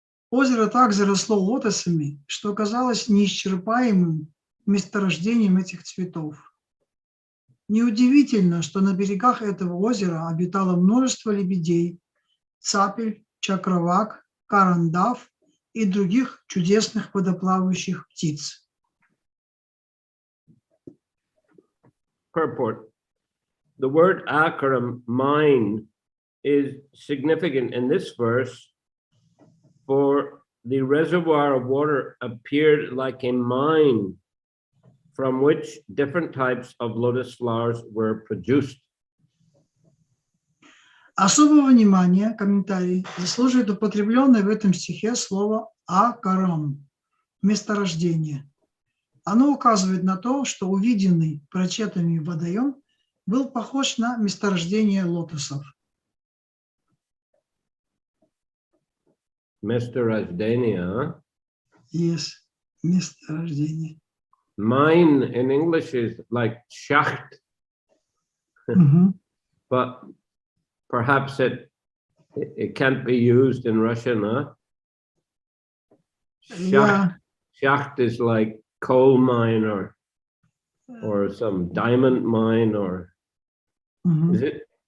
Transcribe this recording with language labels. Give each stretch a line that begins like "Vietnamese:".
Russian: Озеро так заросло лотосами, что казалось неисчерпаемым месторождением этих цветов. Неудивительно, что на берегах этого озера обитало множество лебедей, цапель, чакравак, карандав и других чудесных водоплавающих птиц.
English: Purport. The word akaram, mine, is significant in this verse, for the reservoir of water appeared like a mine from which different types of lotus flowers were produced.
Russian: Особого внимания, комментарий, заслуживает употребленное в этом стихе слово «акарам» – месторождение. Оно указывает на то, что увиденный прочетами водоем был похож на месторождение лотосов. Месторождение.
English: Yes,
Russian: месторождение.
English: Mine in English is like schacht, but perhaps it can't be used in Russian, huh? Yeah. Schacht is like coal mine or some diamond mine or is it?